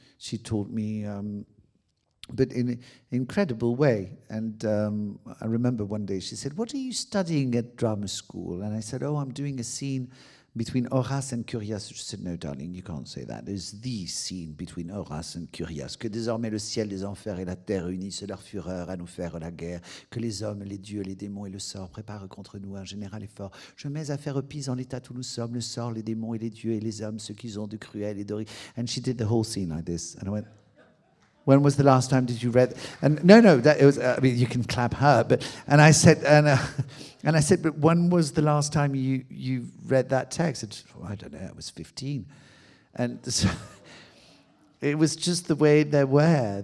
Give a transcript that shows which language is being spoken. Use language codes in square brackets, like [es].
[en] She taught me, but in an incredible way. And I remember one day she said, "What are you studying at drama school?" And I said, "Oh, I'm doing a scene between Horace and Curius." She said, "No, darling, you can't say that. There's the scene between Horace and Curius. [fr] Que désormais le ciel, les enfers et la terre unissent leur fureur à nous faire la guerre. Que les hommes, les dieux, les démons et le sort préparent contre nous un général effort. Je mets à faire pis en l'état où nous sommes, le sort, les démons et les dieux et les hommes, ceux qu'ils ont de cruel et d'horrible." [en] And she did the whole scene like this. And I went, "When was the last time did you read?" And no, that it was. I mean, you can clap her, but and I said, but when was the last time you read that text? And she, "Oh, I don't know. I was 15," and so it was just the way they were.